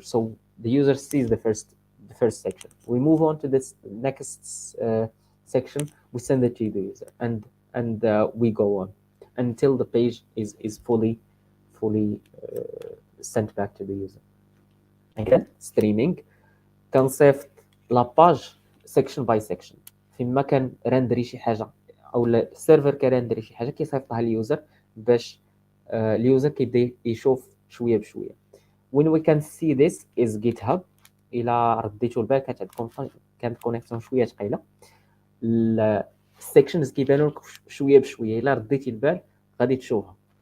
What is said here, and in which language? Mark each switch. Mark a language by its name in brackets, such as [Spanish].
[English] So the user sees the first section. We move on to this next section, we send it to the user, and we go on until the page is fully sent back to the user. Again, streaming [Arabic] كنصيفط لاباج سيكشن باي سيكشن، فيما كان رندري شي حاجه او السيرفر كيرندري شي حاجه كيصيفطها لليوزر باش اليوزر كيبدا يشوف شويه بشويه. [English] when we can see this is GitHub. [Arabic] الى رديتوا البال كانت كونيكسيون شويه ثقيله، السيكشنز كيبانوا لك شويه بشويه، الى رديتي البال غادي تشوفها.